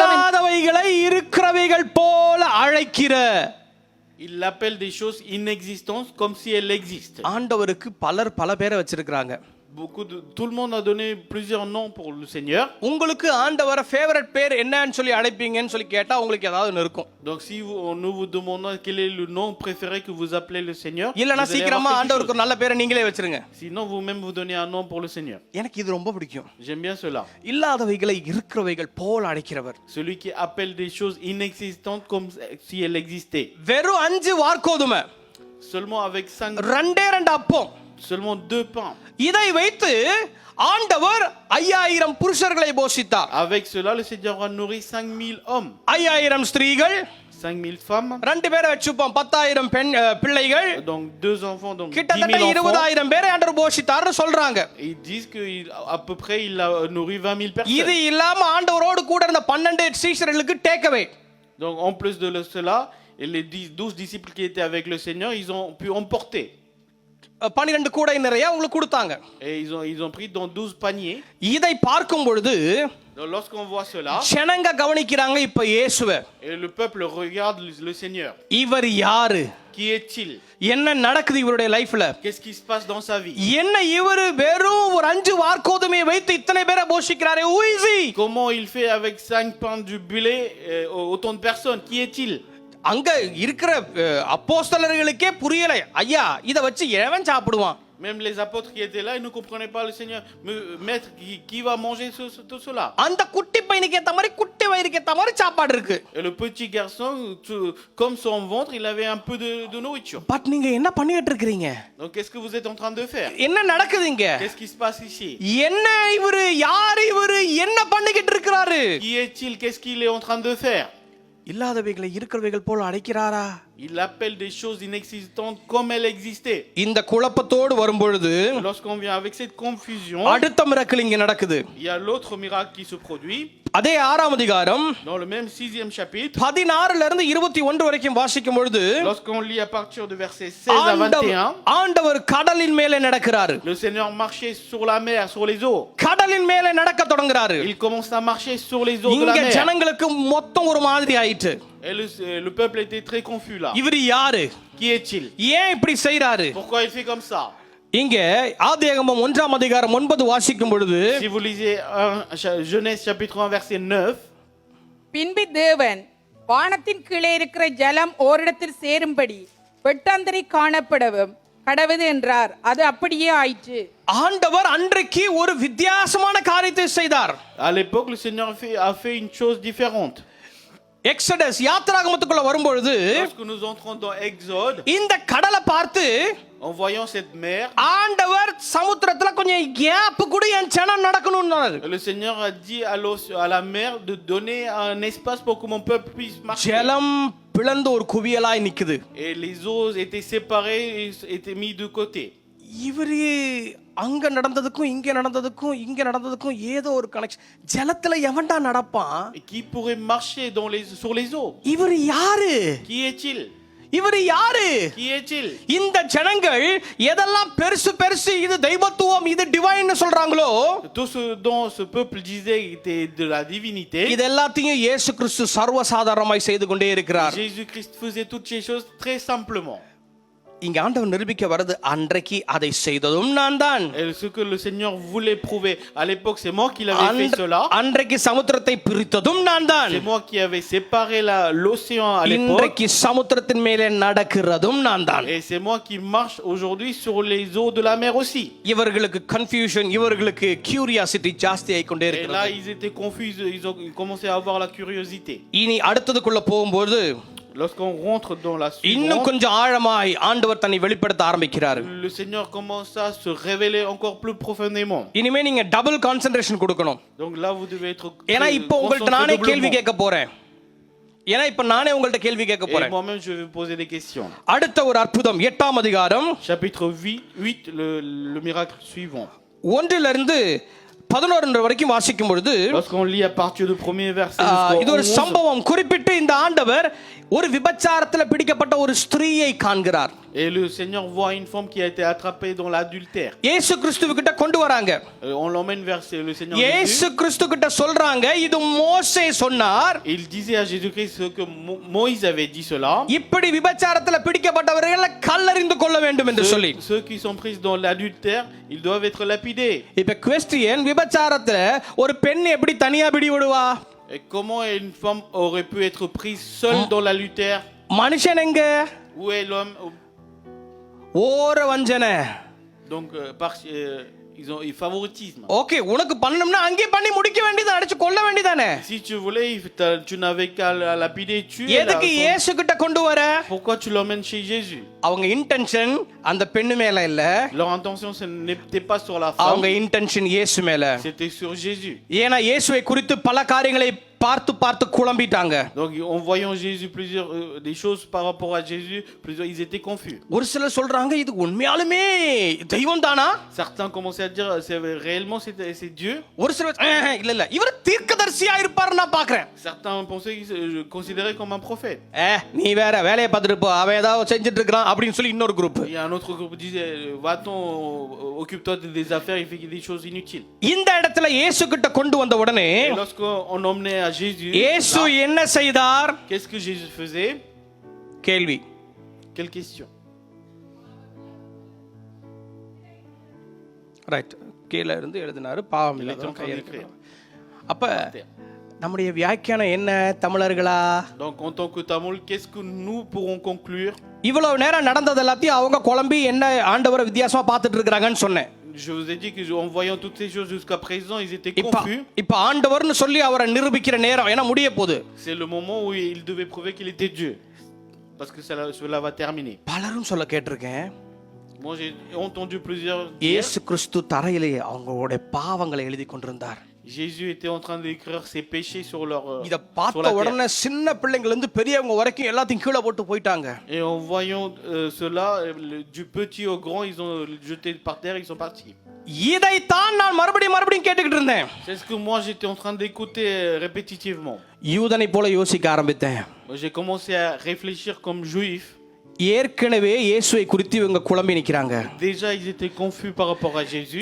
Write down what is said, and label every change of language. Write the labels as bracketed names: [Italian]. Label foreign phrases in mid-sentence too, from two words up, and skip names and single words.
[Tamil] இல்லாதவைகளை இருக்கிறவைகள் போல அழைக்கிற. [French] Il appelle des choses inexistantes comme si elles existent. [Tamil] ஆண்டவருக்கு பலர் பல பேரை வச்சிருக்காங்க. [French] Tout le monde a donné plusieurs noms pour le Seigneur. [Tamil] உங்களுக்கு ஆண்டவர ஃபேவரட் பேர் என்னன்னு சொல்லி அழைப்பீங்கன்னு சொல்லி கேட்டா உங்களுக்கு ஏதாவது இருக்கும். [French] Donc si nous vous demandons quel est le nom préféré que vous appelez le Seigneur, [Tamil] இல்லனா சீக்கிரமா ஆண்டவருக்கு ஒரு நல்ல பேரை நீங்களே வச்சிருங்க. [French] Sinon vous-même vous donnez un nom pour le Seigneur. [Tamil] எனக்கு இது ரொம்ப பிடிக்கும். [French] J'aime bien cela. [Tamil] இல்லாதவைகளை இருக்கிறவைகள் போல அழைக்கிறவர். [French] Celui qui appelle des choses inexistantes comme si elles existaient. [Tamil] வெறும் 5 வார்க்கோதுமை. [French] Seulement avec 5. [Tamil] 2 அப்பம். [French] Seulement 2 pains. [Tamil] இதை வைத்து ஆண்டவர் 5000 புருஷர்களை போஷித்தார். [French] Avec cela le Seigneur a nourri 5000 hommes. [Tamil] 5000 ஸ்திரீகள், [French] 5000 femmes. [Tamil] 2 பேரை வச்சுப்போம் 10000 பெண் பிள்ளைகள். [French] Donc 2 enfants, donc 10 000 [Tamil] கிட்டத்தட்ட [French] enfants. [Tamil] 20000 பேரை ஆண்டவர் போஷித்தார்னு சொல்றாங்க. [French] Ils disent que à peu près il a nourri 20 000 personnes. [Tamil] இது இல்லாம ஆண்டவரோடு கூட இருந்த 12 சீஷர்களுக்கு [English] take away. [French] Donc en plus de cela, les 12 disciples qui étaient avec le Seigneur, ils ont pu emporter. [Tamil] 12 கூடை நிறைய உங்களுக்கு கொடுத்தாங்க. [French] Et ils ont pris dans 12 paniers. [Tamil] இதை பார்க்கும் பொழுது [French] Donc lorsqu'on voit cela, [Tamil] ஜனங்க கவனிக்கிறாங்க இப்ப இயேசுவை. [French] et le peuple regarde le Seigneur. [Tamil] இவர் யாரு? [French] Qui est-il? [Tamil] என்ன நடக்குது இவருடைய லைஃப்ல? [French] Qu'est-ce qui se passe dans sa vie? [Tamil] என்ன இவரு வெறும் ஒரு 5 வார்க்கோதுமையை வைத்து இத்தனை பேரை போஷிக்கிறாரே? [English] Who is he? [French] Comment il fait avec 5 pains du blé autant de personnes? Qui est-il? [Tamil] அங்க இருக்கிற அப்போஸ்தலர்களுக்கே புரியல. ஐயா இத வச்சு எவன் சாப்பிடுவான்? [French] Même les apôtres qui étaient là, ils ne comprenaient pas le Seigneur. Maître, qui va manger tout cela? [Tamil] அந்த குட்டி பையனுக்கு ஏத்த மாதிரி குட்டி வயிறுக்கு ஏத்த மாதிரி சாப்பாடு இருக்கு. [French] Et le petit garçon, comme son ventre, il avait un peu de nourriture. [Tamil] பட் நீங்க என்ன பண்ணிட்டு இருக்கீங்க? [French] Donc qu'est-ce que vous êtes en train de faire? [Tamil] என்ன நடக்குதுங்க? [French] Qu'est-ce qui se passe ici? [Tamil] என்ன இவரு யார் இவரு என்ன பண்ணிக்கிட்டு இருக்காரு? [French] Qui est-il? Qu'est-ce qu'il est en train de faire? [Tamil] இல்லாதவைகளை இருக்கிறவைகள் போல அழைக்கிறாரா? [French] Il appelle des choses inexistantes comme elles existaient. [Tamil] இந்த குழப்பத்தோடு வரும்பொழுது [French] Lorsqu'on vient avec cette confusion, [Tamil] அடுத்த மிராக்கிள் இங்க நடக்குது. [French] il y a l'autre miracle qui se produit. [Tamil] அதே 6ஆம் அதிகாரம் [French] Dans le même 6e chapitre, [Tamil] 16ல இருந்து 21 வரைக்கும் வாசிக்கும் பொழுது [French] lorsqu'on lit à partir de verset 16 à 21, [Tamil] ஆண்டவர் கடலின் மேலே நடக்கிறாரு. [French] le Seigneur marchait sur la mer, sur les eaux. [Tamil] கடலின் மேலே நடக்க தொடங்குறாரு. [French] Il commence à marcher sur les eaux de la [Tamil] இங்க [French] mer. [Tamil] ஜனங்களுக்கு மொத்தம் ஒரு மாதிரி ஆயிட்டு. [French] Et le peuple était très confus là. [Tamil] இவர் யாரு? [French] Qui est-il? [Tamil] ஏன் இப்படி செய்றாரு? [French] Pourquoi il fait comme ça? [Tamil] இங்க ஆதியாகமம் 1ஆம் அதிகாரம் 9 வாசிக்கும் பொழுது [French] Si vous lisez Genèse chapitre 1 verset 9, [Tamil] பின்பு தேவன் வானத்தின் கீழே இருக்கிற ஜலம் ஓரிடத்தில் சேரும்படி வெட்டாந்தரை காணப்படவும் கடவுது என்றார். அது அப்படியே ஆயிற்று. ஆண்டவர் அன்றைக்கு ஒரு வித்தியாசமான காரியத்தை செய்தார். [French] À l'époque, le Seigneur a fait une chose différente. [Tamil] எக்ஸடஸ் யாத்திராகமத்துக்குள்ள வரும்பொழுது [French] Lorsque nous entrons dans Exode, [Tamil] இந்த கடலை பார்த்து [French] en voyant cette mer, [Tamil] ஆண்டவர் சமுத்திரத்துல கொஞ்சம் கேப் கூட என் ஜனம் நடக்கணும்னாரு. [French] le Seigneur a dit à la mer de donner un espace pour que mon peuple puisse marcher. [Tamil] ஜலம் பிளந்து ஒரு குவியலாய் நிக்குது. [French] Et les eaux étaient séparées et étaient mis de côté. [Tamil] இவரு அங்க நடந்ததுக்கும் இங்க நடந்ததுக்கும் ஏதோ ஒரு கனெக்ஷன். ஜலத்துல எவன்டா நடப்பான்? [French] Et qui pourrait marcher sur les eaux? [Tamil] இவர் யாரு? [French] Qui est-il? [Tamil] இவர் யாரு? [French] Qui est-il? [Tamil] இந்த ஜனங்கள் எதெல்லாம் பெருசு பெருசு இது தெய்வத்துவம் இது டிவைன் சொல்றாங்களோ, [French] Tout ce dont ce peuple disait était de la divinité. [Tamil] இது எல்லாத்தையும் இயேசு கிறிஸ்து சர்வசாதாரணமாய் செய்து கொண்டே இருக்கிறார். [French] Jésus-Christ faisait toutes ces choses très simplement. [Tamil] இங்க ஆண்டவர் நிரூபிக்க வருது, அன்றைக்கு அதை செய்ததும் நான் தான். [French] Et ce que le Seigneur voulait prouver à l'époque, c'est moi qui l'avais fait cela. [Tamil] அன்றைக்கு சமுத்திரத்தை பிரித்ததும் நான் தான். [French] C'est moi qui avais séparé l'océan à l'époque. [Tamil] இன்றைக்கு சமுத்திரத்தின் மேலே நடக்கிறதும் நான் தான். [French] Et c'est moi qui marche aujourd'hui sur les eaux de la mer aussi. [Tamil] இவர்களுக்கு கன்ஃபியூஷன், இவர்களுக்கு கியூரியாசிட்டி ஜாஸ்தி ஆகிக் கொண்டே [French] Et là, [Tamil] இருக்கிறது. [French] ils étaient confus, ils ont commencé à avoir la curiosité. [Tamil] இனி அடுத்ததுக்குள்ள போகும்போது [French] Lorsqu'on rentre dans la [Tamil] இன்னும் [French] suivante, [Tamil] கொஞ்சம் ஆழமாய் ஆண்டவர் தன்னை வெளிப்படுத்த ஆரம்பிக்கிறார். [French] le Seigneur commence à se révéler encore plus profondément. [Tamil] இனிமே நீங்க [English] double concentration [Tamil] கொடுக்கணும். [French] Donc là, vous devez être [Tamil] ஏன்னா இப்போ உங்கள்ட்ட நானே கேள்வி கேட்க போறேன். [French] Et moi-même, je vais vous poser des questions. [Tamil] அடுத்த ஒரு அற்புதம் 8ஆம் அதிகாரம் [French] Chapitre 8, le miracle suivant. [Tamil] 1 11 வரைக்கும் வாசிக்கும் பொழுது [French] Lorsqu'on lit à partir du premier verset jusqu'au [Tamil] இது ஒரு [French] 11, [Tamil] சம்பவம். குறிப்பிட்டு இந்த ஆண்டவர் ஒரு விபச்சாரத்துல பிடிக்கப்பட்ட ஒரு ஸ்திரீயை காண்கிறார். [French] et le Seigneur voit une femme qui a été attrapée dans l'adultère. [Tamil] இயேசு கிறிஸ்துவுக்கிட்ட கொண்டு வராங்க. [French] On l'emmène vers le Seigneur [Tamil] இயேசு [French] Jésus. [Tamil] கிறிஸ்துகிட்ட சொல்றாங்க, இது மோசே சொன்னார், [French] Il disait à Jésus-Christ ce que Moïse avait dit cela. [Tamil] இப்படி விபச்சாரத்துல பிடிக்கப்பட்டவர்களை கல்லறிந்து கொள்ள வேண்டும் என்று சொல்லி. [French] Ceux qui sont pris dans l'adultère, ils doivent être lapidés. [Tamil] இப்ப क्वेश्चन, விபச்சாரத்துல ஒரு பெண் எப்படி தனியா பிடி விடுவா? [French] Et comment une femme aurait pu être prise seule dans l'adultère? [Tamil] மனுஷன் எங்க? [French] Où est l'homme? [Tamil] ஓர வஞ்சனை. [French] Donc, ils ont favoritisme. [Tamil] ஓகே, உனக்கு பண்ணணும்னா அங்கே பண்ணி முடிக்க வேண்டியது, அடிச்சு கொல்ல வேண்டியதானே? [French] Si tu voulais, tu n'avais qu'à lapider, tuer. [Tamil] எதுக்கு இயேசு கிட்ட கொண்டு வர? [French] Pourquoi tu l'emmènes chez Jésus? [Tamil] அவங்க இன்டென்ஷன் அந்த பெண்ணு மேல இல்ல, [French] Leur intention, ce n'était pas sur la femme, [Tamil] அவங்க இன்டென்ஷன் இயேசு மேல. [French] c'était sur Jésus. [Tamil] ஏன்னா இயேசுவை குறித்து பல காரியங்களை பார்த்து பார்த்து குழம்பிட்டாங்க. [French] Donc, en voyant Jésus, des choses par rapport à Jésus, ils étaient confus. [Tamil] ஒரு சிலர் சொல்றாங்க, இது உண்மையாலுமே தெய்வம் தானா? [French] Certains commençaient à dire, réellement c'est Dieu. [Tamil] ஒரு சிலர் இல்ல இல்ல, இவர் தீர்க்கதரிசியா இருப்பாரு நான் பாக்குறேன். [French] Certains pensaient, considéraient comme un prophète. [Tamil] நீ வேற வேலையை பார்த்துட்டு போ, அவன் ஏதாவது செஞ்சுட்டு இருக்கான் அப்படின்னு சொல்லி இன்னொரு குரூப். [French] Il y a un autre groupe qui disait, va-t'en, occupe-toi des affaires, il fait des choses inutiles. [Tamil] இந்த இடத்துல இயேசு கிட்ட கொண்டு வந்த உடனே [French] Et lorsqu'on emmenait à Jésus, [Tamil] இயேசு என்ன செய்தார்? [French] qu'est-ce que Jésus faisait? [Tamil] கேள்வி. [French] Quelle question? [Tamil] ரைட், கீழே இருந்து எழுதினாரு, பாவம் [French] Il était en [Tamil] இல்லை. [French] train d'écrire. [Tamil] அப்ப நம்முடைய வியாக்கியானம் என்ன தமிழர்களா? [French] Donc en tant que Tamoul, qu'est-ce que nous pourrons conclure? [Tamil] இவ்வளவு நேரம் நடந்தது எல்லாத்தையும் அவங்க குழம்பி என்ன ஆண்டவரை வித்தியாசமா பார்த்துட்டு இருக்காங்கன்னு சொன்னேன். [French] Je vous ai dit que en voyant toutes ces choses jusqu'à présent, ils étaient confus. [Tamil] இப்ப ஆண்டவர்னு சொல்லி அவரை நிரூபிக்கிற நேரம் ஏன்னா முடிய போகுது. [French] C'est le moment où il devait prouver qu'il était Dieu. Parce que cela va terminer. [Tamil] பலரும் சொல்ல கேட்டிருக்கேன், [French] Moi j'ai entendu plusieurs dire, [Tamil] இயேசு கிறிஸ்து தரையிலே அவங்களுடைய பாவங்களை எழுதி கொண்டிருந்தார். [French] Jésus était en train d'écrire ses péchés sur [Tamil] இத [French] la [Tamil] பார்த்த [French] terre. [Tamil] உடனே சின்ன பிள்ளைங்கள்ல இருந்து பெரியவங்க வரைக்கும் எல்லாத்தையும் கீழே போட்டு போயிட்டாங்க. [French] Et en voyant cela, du petit au grand, ils ont jeté par terre, ils sont partis. [Tamil] இதைத்தான் நான் மறுபடியும் கேட்டுக்கிட்டு இருந்தேன். [French] C'est ce que moi j'étais en train d'écouter répétitivement. [Tamil] யூதனை போல யோசிக்க ஆரம்பித்தேன். [French] J'ai commencé à réfléchir comme juif. [Tamil] ஏற்கனவே இயேசுவை குறித்து இவங்க குழம்பி நிக்கிறாங்க. [French] Déjà ils étaient confus par rapport à Jésus.